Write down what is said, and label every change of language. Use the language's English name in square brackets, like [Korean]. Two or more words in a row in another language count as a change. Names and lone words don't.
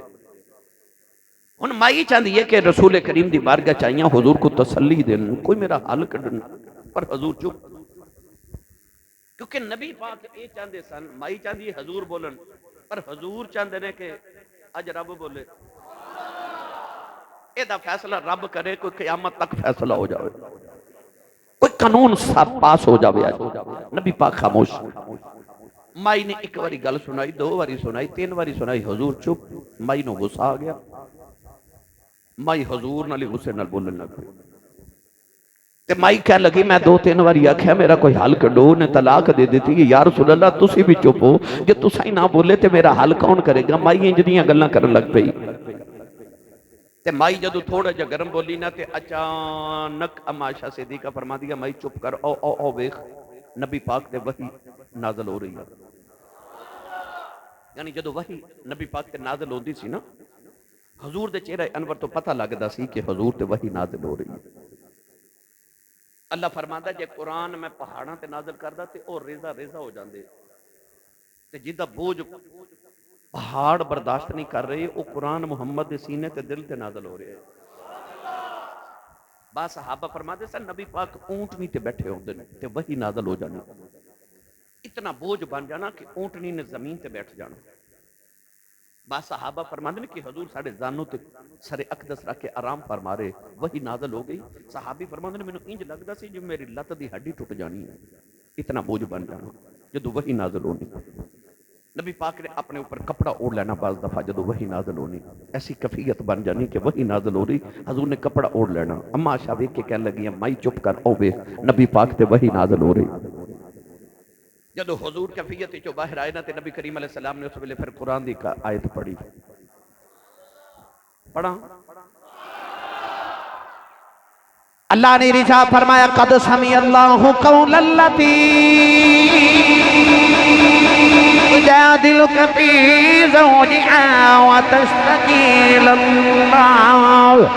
[Punjabi] ان مائی چاہتی ہے کہ رسول کریم دی بارگاہ چاہیے حضور کو تسلی دین کوئی میرا حل کڈن پر حضور چپ کیونکہ نبی پاک یہ چاہتے سن مائی چاہتی ہے حضور بولن پر حضور چاہتے ہیں کہ اج رب بولے یہ دا فیصلہ رب کرے کوئی قیامت تک فیصلہ ہو جاوے کوئی قانون پاس ہو جاوے. نبی پاک خاموش. مائی نے ایک باری گل سنائی دو باری سنائی تین باری سنائی حضور چپ. مائی نو غصہ آ گیا. مائی حضور نالی غصے نال بولن لگ پئی تے مائی کہہ لگی میں دو تین باری آکھیا میرا کوئی حل کڈو نے طلاق دے دیتی یا رسول اللہ تسی بھی چپ ہو جے تساں ہی نہ بولے تے میرا حل کون کرے گا. مائی انج دیاں گلاں کرن لگ پئی تے مائی جدو تھوڑا جا گرم بولی نا تے اچانک عائشہ صدیقہ فرما دیا مائی چپ کر او ویکھ نبی پاک تے وحی نازل ہو رہی ہے. یعنی جدو وحی نبی پاک تے نازل ہوندی سی نا حضور دے چہرہ انور تو پتہ لگدا سی کہ حضور تے وحی نازل ہو رہی ہے. اللہ فرماندا جے قرآن میں پہاڑاں تے نازل کردا تے او ریزہ ہو جاندے تے جدا بوجھ پہاڑ برداشت نہیں کر رہے او قرآن محمد دے سینے تے دل تے نازل ہو رہے ہیں. با صحابہ فرماتے سن نبی پاک اونٹنی تے بیٹھے ہوندے نے تے وحی نازل ہو جانی اتنا بوجھ بن جانا کہ اونٹنی نے زمین تے بیٹھ جانا. با صحابہ فرماتے ہیں کہ حضور ساڑھے زانوں تے سر اقدس رکھ کے آرام فرما رہے وہی نازل ہو گئی. صحابی فرماتے ہیں میں انج لگدا سی جو میری لت دی ہڈی ٹوٹ جانی ہے اتنا بوجھ بن جانا جدو وہی نازل ہونی. نبی پاک نے اپنے اوپر کپڑا اوڑھ لینا بعض دفعہ جدو وہی نازل ہونی ایسی کفیت بن جانی کہ وہی نازل ہو رہی حضور نے کپڑا اوڑھ لینا. اما عائشہ ویکھ کے کہنے لگی مائی چپ کر او ویکھ نبی پاک تے وہی نازل ہو رہی. جدو حضور کفیت چو باہر آئے نا تے نبی کریم [Arabic] علیہ السلام [Punjabi] نے اس ویلے پھر قرآن دی آیت پڑھی پڑھا اللہ نے ارشاد فرمایا [Arabic] قد سمع اللہ قول التی تجادلک فی زوجہا وتشتکی الی اللہ.